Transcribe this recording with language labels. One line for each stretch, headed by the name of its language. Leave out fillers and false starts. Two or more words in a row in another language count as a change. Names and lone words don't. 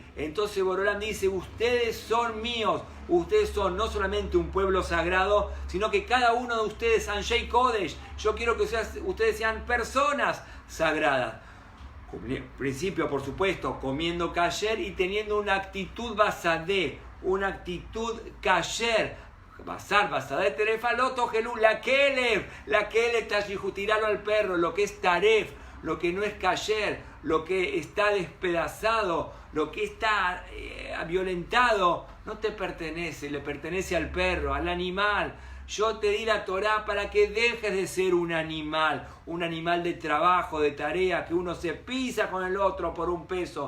Spanish: Entonces Boreolam dice, ustedes son míos, ustedes son no solamente un pueblo sagrado, sino que cada uno de ustedes,
Hebrew: אנשי קודש,
Spanish: yo quiero que ustedes sean personas sagradas. Principio, por supuesto, comiendo kasher y teniendo una actitud basadé, una actitud kasher.
Hebrew: בשר, בשדה, טרפה לא, תאכלו, לכלב תשליכון,
Spanish: tirarlo al perro, lo que es taref, lo que no es kasher, lo que está despedazado, lo que está violentado, no te pertenece, le pertenece al perro, al animal. Yo te di la Torá para que dejes de ser un animal de trabajo, de tarea, que uno se pisa con el otro por un peso.